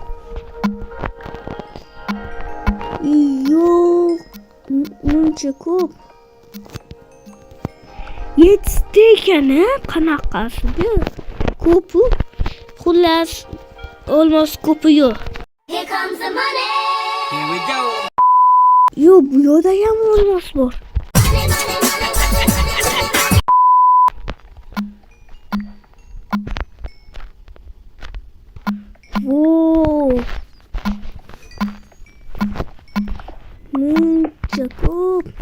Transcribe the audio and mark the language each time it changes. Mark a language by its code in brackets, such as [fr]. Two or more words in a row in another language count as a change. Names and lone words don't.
[uz] Yo'q, muncha ko'p. Yetdi ekan-a, qanaqasiga? Ko'p. Xullas, olmos ko'pi yo'q. [en] Here comes the money. Here we go. [uz] Yo, bu yerda ham olmos bor. Wow. Muncha ko'p.